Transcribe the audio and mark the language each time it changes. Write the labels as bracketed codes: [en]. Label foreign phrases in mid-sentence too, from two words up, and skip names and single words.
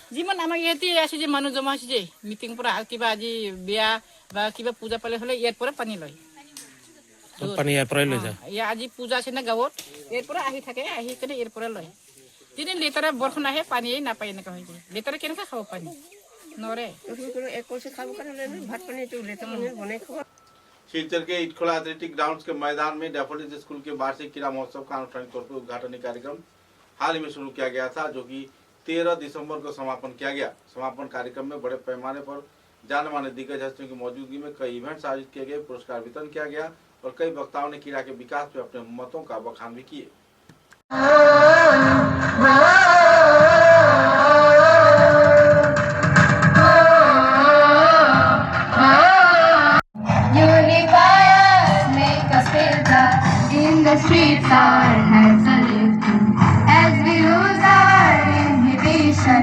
[as] যিমান আমাৰ ইয়াতে আছে যে মানুহ জমা আছে যে মিটিং পৰা কিবা আজি বিয়া বা কিবা পূজা পালে হলে ইয়াৰ পৰা পানী লয়। পানী ইয়াৰ পৰাই লৈ যায়। আজি পূজা আছে না গাঁৱত ইয়াৰ পৰা আহি থাকে, আহি কেনে ইয়াৰ পৰা লয়। যদি লেতেৰা বৰষুণ আহে পানীয়ে নাপায়, এনেকুৱা হৈ যায়। লেতেৰা কেনেকৈ খাব পানী নৰে খাব কাৰণে ভাত পানীটো লেতেৰা পানী বনাই খাব। [hi] शिलचर के इटखोला एथलेटिक ग्राउंड के मैदान में डैफोडिल्स स्कूल के वार्षिक क्रीड़ा महोत्सव का आनुष्ठानिक तौर पर उद्घाटनी कार्यक्रम हाल ही में शुरू किया गया था, जो कि 13 दिसंबर को समापन किया गया। समापन कार्यक्रम में बड़े पैमाने पर जाने माने दिग्गज हस्तियों की मौजूदगी में कई इवेंट्स आयोजित किए गए, पुरस्कार वितरण किया गया और कई वक्ताओं ने क्रीड़ा के विकास में अपने मतों का बखान भी किए। [en] Streets our hands are lifting as we lose our inhibition.